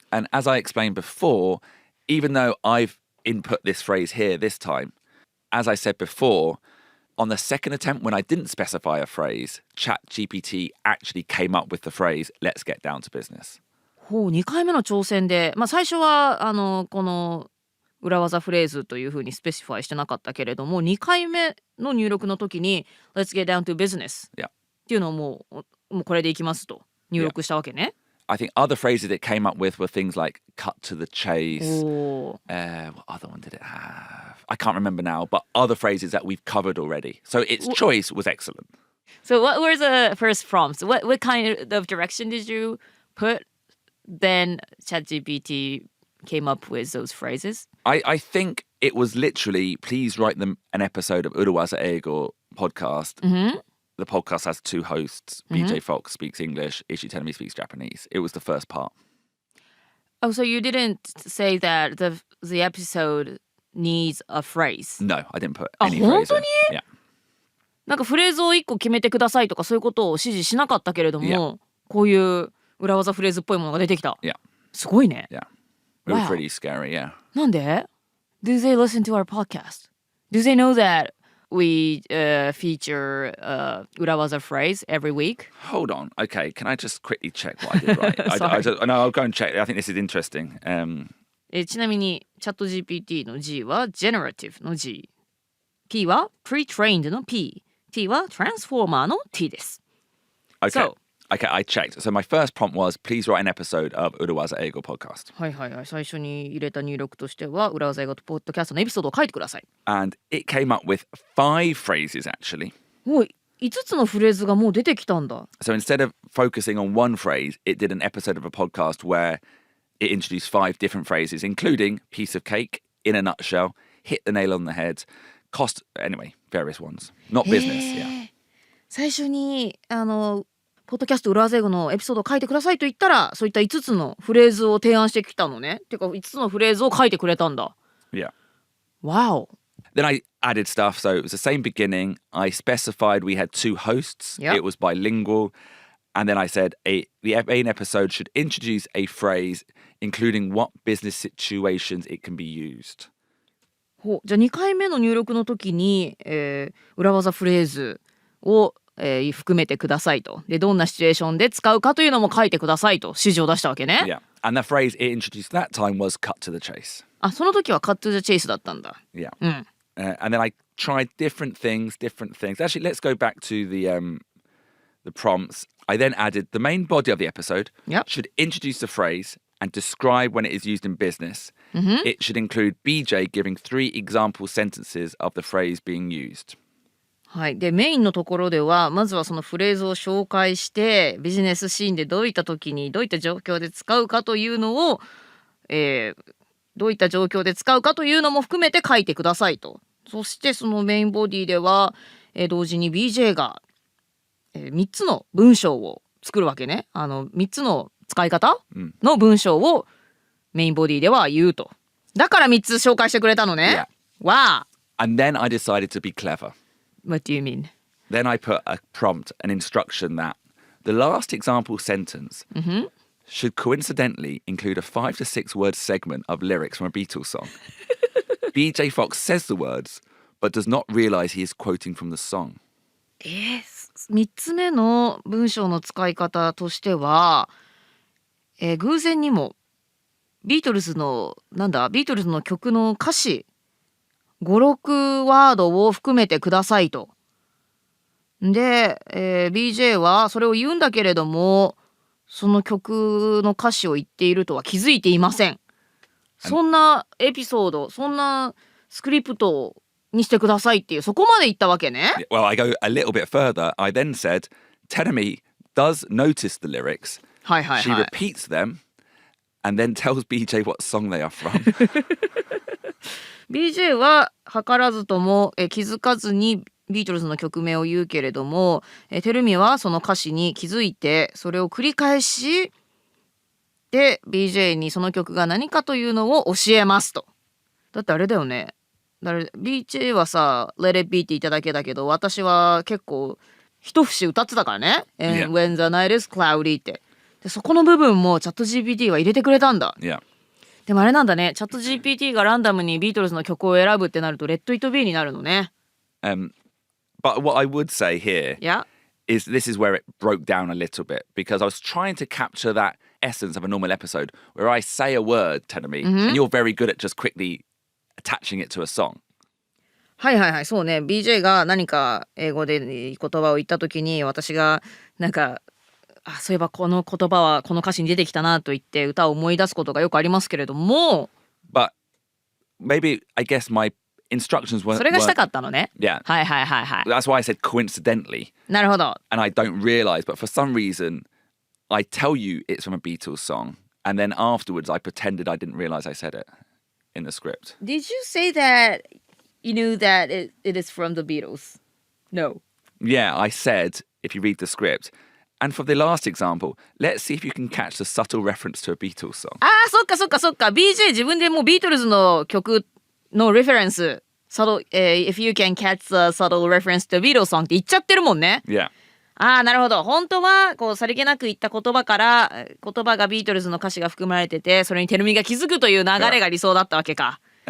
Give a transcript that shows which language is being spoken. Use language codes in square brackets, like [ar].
[en] And as I explained before, even though I've input this phrase here this time, as I said before, on the second attempt when I didn't specify a phrase, ChatGPT actually came up with the phrase let's get down to business. [ja] 2回目の挑戦で、最初はこの裏技フレーズというふうにスペシファイしてなかったけれども2回目の入力の時に [en] Let's get down to business、 [ja] っていうのをもうこれでいきますと入力したわけね。 [en] I think other phrases it came up with were things like cut to the chase. What other one did it have? I can't remember now, but other phrases that we've covered already. So its choice was excellent. So what were the first prompts? What kind of direction did you put? Then ChatGPT came up with those phrases? I think it was literally, please write them an episode of 裏技英語 podcast. The podcast has two hosts. BJ Fox speaks English. Ishii Terumi speaks Japanese. It was the first part. Oh, so you didn't say that the episode needs a phrase? No, I didn't put any phrase. [ja] 本当に？ [en] Yeah. [ja] なんかフレーズを1個決めてくださいとかそういうことを指示しなかったけれども、こういう裏技フレーズっぽいものが出てきた。 [en] Yeah. [ja] すごいね。 [en] Yeah. It was pretty scary, yeah. [ja] なんで？ [en] Do they listen to our podcast? Do they know that we feature 裏技 phrase every week? Hold on. Okay, can I just quickly check what I did right? No, I'll go and check. I think this is interesting. [ja] ちなみにチャット GPT の G は generative の G。P は pre-trained の P。T は transformer の T です。 [en] Okay. Okay, I checked. So my first prompt was, please write an episode of 裏技英語 podcast. [ja] はいはいはい。最初に入れた入力としては、裏技英語ポッドキャストのエピソードを書いてください。 [en] And it came up with 5 phrases actually. [ja] おい、5つのフレーズがもう出てきたんだ。 [en] So instead of focusing on one phrase, it did an episode of a podcast where it introduced 5 different phrases, including piece of cake, in a nutshell, hit the nail on the head, cost, anyway, various ones. Not business, yeah. [ja] 最初にポッドキャスト裏技英語のエピソードを書いてくださいと言ったらそういった5つのフレーズを提案してきたのね。てか5つのフレーズを書いてくれたんだ。 [en] Yeah. Wow. Then I added stuff. So it was the same beginning. I specified we had 2 hosts. Yep. It was bilingual. And then I said the main episode should introduce a phrase, including what business situations it can be used. [ja] じゃあ2回目の入力の時に、裏技フレーズを、含めてくださいと。で、どんなシチュエーションで使うかというのも書いてくださいと指示を出したわけね。 [en] Yeah. And the phrase it introduced that time was cut to the chase. [ja] あ、その時は [en] cut to the chase [ja] だったんだ。 [en] Yeah. [ja] うん。 [en] And then I tried different things. Actually, let's go back to the prompts. I then added the main body of the episode Yep. should introduce the phrase and describe when it is used in business. It should include BJ giving 3 example sentences of the phrase being used. [ja] はい、でメインのところではまずはそのフレーズを紹介してビジネスシーンでどういった時にどういった状況で使うかというのを、どういった状況で使うかというのも含めて書いてくださいと。そしてそのメインボディでは、同時に BJ が、3つの文章を作るわけね。 3つの使い方の文章をメインボディでは言うと。だから3つ紹介してくれたのね。わあ。 [en] And then I decided to be clever. What do you mean? Then I put a prompt, an instruction that the last example sentence should coincidentally include a 5 to 6 word segment of lyrics from a Beatles song. BJ Fox says the words, but does not realize he is quoting from the song. [ja] 3つ目の文章の使い方としては、偶然にもビートルズの曲の歌詞5、6ワードを含めてくださいと。で、BJ はそれを言うんだけれどもその曲の歌詞を言っているとは気づいていません。そんなエピソード、そんなスクリプトにしてくださいっていうそこまで言ったわけね。 [en] Well, I go a little bit further. I then said, Terumi does notice the lyrics. [ja] はいはいはい。 [en] She repeats them and then tells BJ what song they are from. [ja] BJ は図らずとも気づかずにビートルズの曲名を言うけれども、テルミはその歌詞に気づいてそれを繰り返しで BJ にその曲が何かというのを教えますと。だってあれだよね。 BJ はさ [en] Let it be [ja] って言っただけだけど私は結構一節歌ってたからね。 [en] And when the night is cloudy [ja] ってでそこの部分もチャット GPT は入れてくれたんだ。 [en] Yeah. [ja] でもあれなんだね、チャット GPT がランダムにビートルズの曲を選ぶってなるとレッド・イット・ビーになるのね。 [en] But what I would say here is this is where it broke down a little bit because I was trying to capture that essence of a normal episode where I say a word, Terumi, and you're very good at just quickly attaching it to a song. [ja] はいはいはい、そうね。 BJ が何か英語で言葉を言った時に私がなんかそういえばこの言葉はこの歌詞に出てきたなと言って歌を思い出すことがよくありますけれども [en] But maybe I guess my instructions weren't [ja] それがしたかったのね。 [en] Yeah. [ja] はいはいはいはい。 [en] That's why I said coincidentally. [ja] なるほど。 [en] And I don't realize, but for some reason I tell you it's from a Beatles song and then afterwards I pretended I didn't realize I said it in the script. Did you say that you knew that it is from the Beatles? No. Yeah, I said if you read the script.And for the last example, let's see if you can catch the subtle reference to a Beatles song. [ja] そっかそっかそっか。 BJ 自分でもうビートルズの曲のレフェレンス、 [en] if you can catch the subtle reference to a Beatles song [ja] って言っちゃってるもんね。 [en] Yeah. [ja] なるほど。本当はこうさりげなく言った言葉から言葉がビートルズの歌詞が含まれてて、それにテルミが気づくという流れが理想だったわけか。